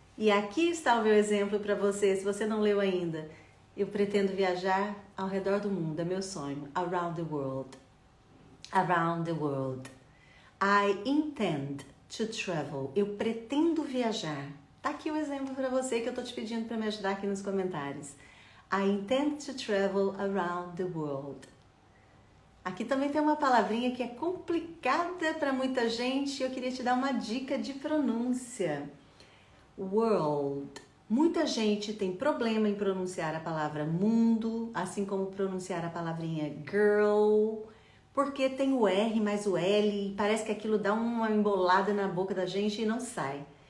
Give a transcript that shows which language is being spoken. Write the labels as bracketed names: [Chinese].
[Portuguese] E aqui está o meu exemplo para você, se você não leu ainda. Eu pretendo viajar ao redor do mundo, é meu sonho. [English] Around the world. Around the world. I intend to travel. [Portuguese] Eu pretendo viajar. Tá aqui o exemplo para você que eu tô te pedindo para me ajudar aqui nos comentários. [English] I intend to travel around the world. [Portuguese] Aqui também tem uma palavrinha que é complicada para muita gente e eu queria te dar uma dica de pronúncia. world. Muita gente tem problema em pronunciar a palavra mundo, assim como pronunciar a palavrinha girl, porque tem o R mais o L e parece que aquilo dá uma embolada na boca da gente e não sai.